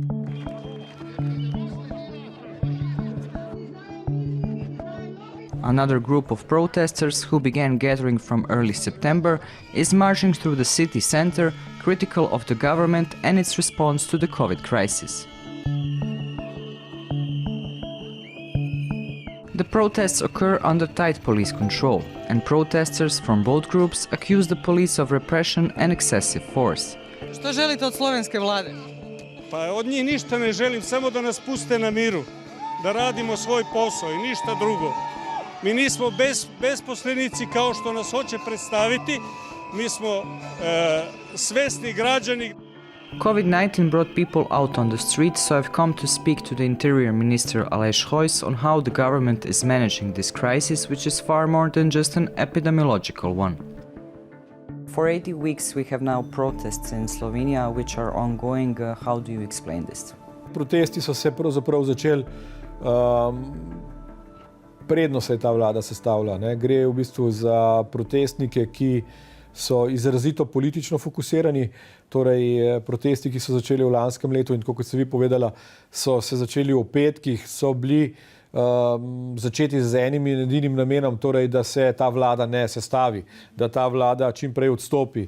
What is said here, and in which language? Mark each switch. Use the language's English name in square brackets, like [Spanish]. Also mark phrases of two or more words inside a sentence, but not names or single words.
[English] Another group of protesters who began gathering from early September is marching through the city center, critical of the government and its response to the COVID crisis. The protests occur under tight police control, and protesters from both groups accuse the police of repression and excessive force. [Serbian] Što želite od slovenske vlade? Pa od njih ništa ne želim, samo da nas puste na miru, da radimo svoj posao i ništa drugo. Mi nismo besposlenici kao što nas hoće predstaviti, mi smo svesni građani. [English] COVID-19 brought people out on the street, so I've come to speak to the Interior Minister Aleš Hojs on how the government is managing this crisis, which is far more than just an epidemiological one. For 80 weeks we have now protests in Slovenia, which are ongoing. How do you explain this? [Slovenian] Protesti so se pravzaprav začeli, predno se je ta vlada sestavila. Gre v bistvu za protestnike, ki so izrazito politično fokusirani, torej protesti, ki so začeli v lanskem letu in tako kot ste vi povedala, so se začeli v petkih, so bili začeti z enim in edinim namenom, torej da se ta vlada ne sestavi, da ta vlada čim prej odstopi.